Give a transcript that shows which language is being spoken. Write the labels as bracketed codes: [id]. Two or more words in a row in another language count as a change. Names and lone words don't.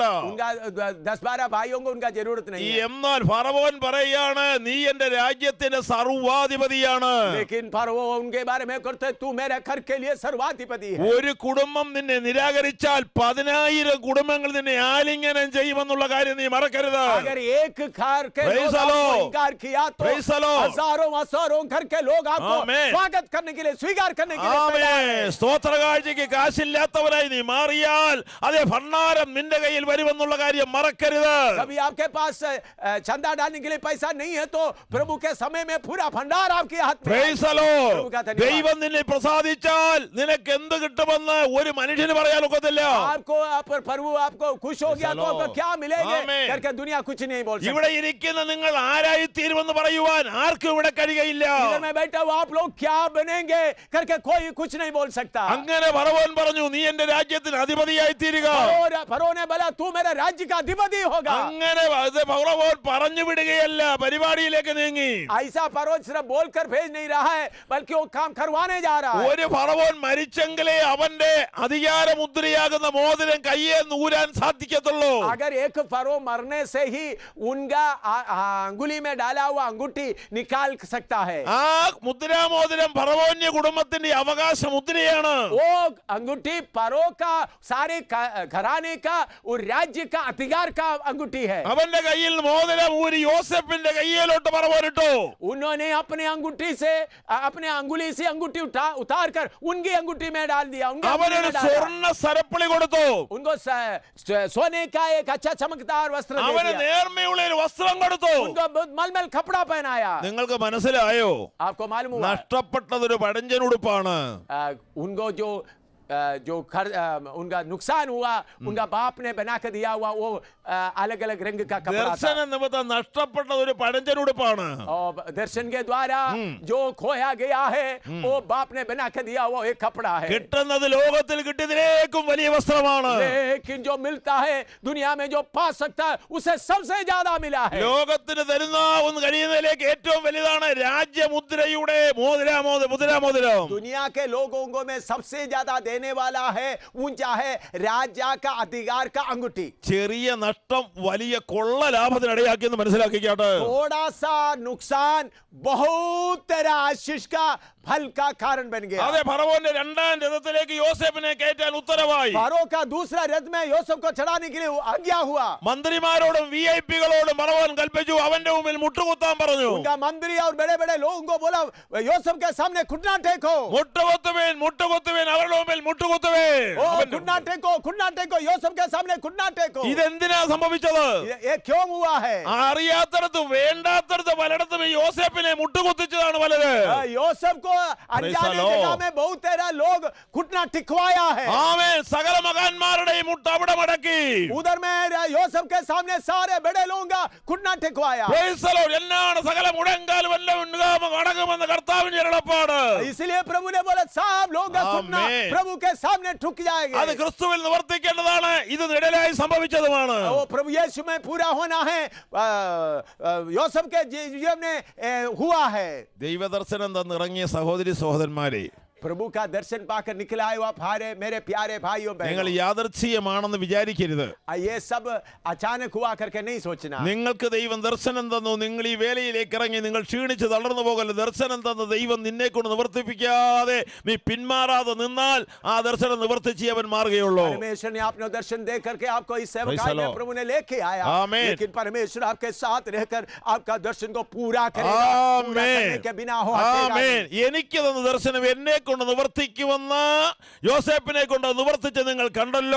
[hi] उनका 10-12 भाइयों को उनका जरूरत नहीं है. [ml] എന്നാൽ ഫറവോൻ പറയാണ്, നീ എന്റെ രാജ്യത്തിന്റെ സർവാധിപതിയാണ്. [hi] लेकिन फरो उनके बारे में करते, तू मेरे घर के लिए सर्वाधिपति है. [ml] ഒരു കുടുംബം നിന്നെ നിരാകരിച്ചാൽ 10,000 കുടുംബങ്ങൾ നിന്നെ ആലിംഗനം ചെയ്യുമെന്നുള്ള കാര്യം നീ മറക്കരുത്. [hi] अगर एक घर के Praise लोग the आपको Lord. इनकार किया तो [en] Praise the Lord. [hi] हजारों घर के लोग आपको Amen. स्वागत करने के लिए, स्वीकार करने के लिए तैयार हैं. [ml] സ്തോത്ര കാഴ്ചയ്ക്ക് കാശില്ലാത്തവരായി നീ മാറിയാൽ അതേ ഭണ്ഡാരം നിന്റെ കയ്യിൽ വരുമെന്നുള്ള കാര്യം മറക്കരുത്. [hi] कभी आपके पास चंदा डालने के लिए पैसा नहीं है तो प्रभु के समय में पूरा भंडार आपके हाथ में. [en] Praise the Lord. [hi] प्रभु का धन्यवाद. [ml] ദൈവം നിന്നെ പ്രസാദിച്ചാൽ നിനക്ക് എന്ത് കിട്ടുമെന്ന് ഒരു മനുഷ്യന് പറയാൻ ഒക്കത്തില്ല. [hi] आपको प्रभु आपको खुश हो गया तो आपको क्या मिलेगा करके दुनिया कुछ नहीं बोल सकती. [ml] ഇവിടെ ഇരിക്കുന്ന നിങ്ങൾ ആരായി തീരുമെന്ന് പറയുവാൻ ആർക്കും ഇവിടെ കഴിയുകയില്ല. [hi] इधर में बैठा हुआ आप लोग क्या बनेंगे करके कोई कुछ नहीं बोल सकता. [ml] അങ്ങനെ ഫറവോൻ പറഞ്ഞു, നീ എന്റെ രാജ്യത്തിന് അധിപതിയായി തീരുക. [hi] फरो ने बोला, तू मेरे राज्य का अधिपति होगा. [ml] അങ്ങനെ ഫറവോൻ പറഞ്ഞു വിടുകയല്ല, പരിപാടിയിലേക്ക് നീങ്ങി. [hi] ऐसा फरो सिर्फ बोलकर भेज नहीं रहा है, बल्कि वो काम करवाने जा रहा है. [ml] ഒരു ഫറവോൻ മരിച്ചെങ്കിലേ അവന്റെ അധികാരമുദ്രയാകുന്ന മോതിരം കയ്യെ നൂരാൻ സാധിക്കത്തുള്ളൂ. [hi] अगर एक फरो मरने से ही उनका अंगुली में डाला हुआ अंगूठी निकाल सकता है. [ml] ആ മുദ്രാമോതിരം ഫറവോന്യ കുടുംബത്തിന്റെ അവകാശ മുദ്രയാണ്. [hi] वो अंगूठी फरो का सारे घराने का और राज्य का अधिकार का अंगूठी है. [ml] അവന്റെ കയ്യിൽ മോതിരം ഊരി യോസേപ്പിന്റെ കയ്യിലോട്ട് ഫറവോനിട്ടു. [hi] उन्होंने अपने अंगूठी से अपने अंगुली से अंगूठी उतार कर उनकी अंगूठी में डाल दिया. [ml] അവനൊരു സ്വർണ്ണ സരപ്പളി കൊടുത്തു. [hi] उनको सोने का एक अच्छा चमकदार वस्त्र दे [ml] അവന് [hi] दिया. [ml] നേർമയുള്ള ഒരു വസ്ത്രം കൊടുത്തു. [hi] उनको बहुत मलमल कपड़ा पहनाया. [ml] നിങ്ങൾക്ക് മനസ്സിലായോ? [hi] आपको मालूम हुआ? [ml] നഷ്ടപ്പെട്ടതൊരു പഴഞ്ചനുടുപ്പാണ്. [hi] उनको जो उनका नुकसान हुआ, उनका बाप ने बना कर दिया हुआ वो अलग अलग रंग का कपड़ा था. [ml] ദർശന നിമിത്തം നഷ്ടപ്പെട്ടതൊരു പഴഞ്ചനുടുപ്പാണ്. [hi] और दर्शन के द्वारा जो खोया गया है वो बाप ने बना कर दिया हुआ एक कपड़ा है. [ml] കിട്ടുന്നത് ലോകത്തിൽ കിട്ടിയതിലേക്കും വലിയ വസ്ത്രമാണ്. [hi] लेकिन जो मिलता है दुनिया में जो पा सकता है उसे सबसे ज्यादा मिला है. [ml] ലോകത്തിന് തരുന്ന ഒന്ന് കഴിയുന്നതിലേക്ക് ഏറ്റവും വലുതാണ് രാജ്യമുദ്രയുടെ മുദ്രാമോതിരം. [hi] दुनिया के लोगों को में सबसे ज्यादा देने वाला है, ऊंचा है राजा का अधिकार का अंगूठी. [ml] ചെറിയ നഷ്ടം വലിയ കൊള്ള ലാഭത്തിനിടയാക്കിയെന്ന് മനസ്സിലാക്കിക്കാട്ടെ. [hi] थोड़ा सा नुकसान बहुत तेरा आशीष का फल का कारण बन गया. [ml] അതെ, ഫറവോന്റെ രണ്ടാം രഥത്തിലേക്ക് യോസേഫിനെ കയറ്റാൻ ഉത്തരവായി. [hi] फारो का दूसरा रथ में यूसुफ को चढ़ाने के लिए आज्ञा हुआ. [ml] മന്ത്രിമാരോടും വിഐപികളോടും ഫറവോൻ കൽപ്പിച്ചു, അവന്റെ മുമ്പിൽ മുട്ടുകുത്താൻ പറഞ്ഞു. [hi] उनका मंत्री और बड़े बड़े लोगों को बोला, यूसुफ के सामने घुटना टेको. [ml] മുട്ടുകുത്തുവേൻ അവരുടെ മുമ്പിൽ മുട്ടുകുത്തുവേൻ. [hi] घुटना टेको यूसुफ के सामने घुटना टेको. [ml] ഇതെന്തിനാ സംഭവിച്ചത്? [hi] ये क्यों हुआ है? [ml] അറിയാത്തടത്ത് വേണ്ടാത്തടത്ത് പലയിടത്തും ഈ യോസേഫിനെ മുട്ടുകുത്തിച്ചതാണ് പലര്. [hi] यूसुफ को अनजाने जगह में बहुत तेरा लोग घुटना टिकवाया है. [ml] ആമേൻ. സകല മകാന്മാരുടെയും മുട്ട് അവിടെ മടക്കി. [hi] उधर में यूसुफ के सामने सारे बड़े लोगों का घुटना टिकवाया. [en] Praise the Lord. [ml] എന്നാണ് സകല മുടങ്കാലും എല്ലാം അടങ്ങുമെന്ന് കർത്താവിന്റെ അരുളപ്പാട്. [hi] इसलिए प्रभु ने बोला सब लोग का घुटना प्रभु के सामने ठुक जाएगा. [ml] അത് ക്രിസ്തുവിൽ നിവർത്തിക്കേണ്ടതാണ്. ഇത് നിഴലായി സംഭവിച്ചതുമാണ്. [hi] वो प्रभु यीशु में पूरा होना है, यूसुफ के जीवन में हुआ है. [ml] ദൈവദർശനം തന്നിറങ്ങിയ സഹോദരി സഹോദരന്മാരെ, [hi] प्रभु का दर्शन पाकर निकला हुआ भारे मेरे प्यारे भाइयों [ml] നിങ്ങൾ [hi] बहनों, [ml] യാദൃച്ഛികമാണെന്ന് വിചാരിക്കരുത്. [hi] ये सब अचानक हुआ करके नहीं सोचना. [ml] നിങ്ങൾക്ക് ദൈവം ദർശനം തന്നു. നിങ്ങൾ ഈ വേലയിലേക്ക് ഇറങ്ങി നിങ്ങൾ ക്ഷീണിച്ച് തളർന്നു പോകല്ല. ദർശനം തന്ന ദൈവം നിന്നെ കൊണ്ട് നിവർത്തിപ്പിക്കാതെ നീ പിന്മാറാതെ നിന്നാൽ ആ ദർശനം നിവർത്തിച്ച് അവൻ മാറുകയുള്ളൂ. [hi] परमेश्वर ने अपना दर्शन दे करके आपको इस सेवकाई में प्रभु ने लेके आया. आमीन. लेकिन परमेश्वर आपके साथ रहकर आपका दर्शन को पूरा करेगा. पूरा करने के बिना हो हटेगा नहीं. [ml] എനിക്ക് തന്ന ദർശനം എന്നെ കൊണ്ട് നിവർത്തിക്കുമെന്ന് യോസേപ്പിനെ കൊണ്ട് നിവർത്തിച്ച് നിങ്ങൾ കണ്ടല്ലോ.